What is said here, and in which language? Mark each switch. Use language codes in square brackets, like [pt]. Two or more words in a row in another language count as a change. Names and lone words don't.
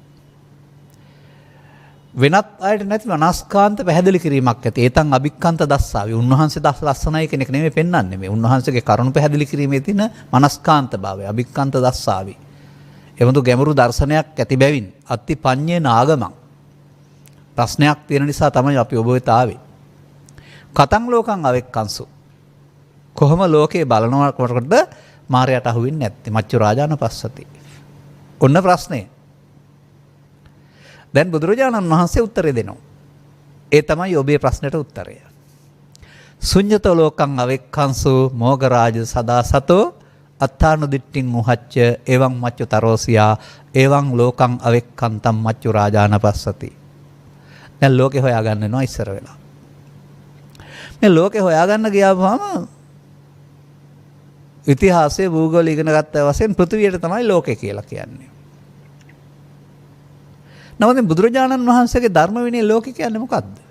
[si] වෙනත් අයට නැති මනස්කාන්ත පැහැදිලි කිරීමක් ඇති. [pi] ඒතන් අභික්ඛන්ත දස්සාවි. [si] උන්වහන්සේ දස් ලස්සනයි කෙනෙක් නෙමෙයි පෙන්වන්නේ මේ. උන්වහන්සේගේ කරුණ පැහැදිලි කිරීමේ තියෙන මනස්කාන්ත භාවය [pi] අභික්ඛන්ත දස්සාවි. [si] එවඳු ගැඹුරු දර්ශනයක් ඇති බැවින් [pi] අත්ති පඤ්ඤේ නාගමං. [si] ප්‍රශ්නයක් තියෙන නිසා තමයි අපි ඔබ වෙත ආවේ. [pi] කතං ලෝකං අවෙක්කංසු. [si] කොහොම ලෝකේ බලනකොටද මාරයට අහුවෙන්නේ නැත්තේ? [pi] මච්චු රාජාන පස්සති. [si] ඔන්න ප්‍රශ්නේ. දැන් බුදුරජාණන් වහන්සේ උත්තරේ දෙනවා. ඒ තමයි ඔබේ ප්‍රශ්නෙට උත්තරය. [pi] ශුඤ්ඤත ලෝකං අවෙක්ඛංසු මෝගරාජ සදා සතෝ අත්තානු දිට්ඨින් උහච්ච එවං මච්චු තරෝසියා එවං ලෝකං අවෙක්ඛන්තම් මච්චු රාජාන පස්සති. [si] දැන් ලෝකේ හොයාගන්න වෙනවා ඉස්සර වෙලා. මේ ලෝකේ හොයාගන්න ගියාම ඉතිහාසයේ භූගෝල ඉගෙන ගත්ත වශයෙන් පෘථිවියට තමයි ලෝකේ කියලා කියන්නේ. නමුත් බුදුරජාණන් වහන්සේගේ ධර්ම විනය ලෝකේ කියන්නේ මොකද්ද?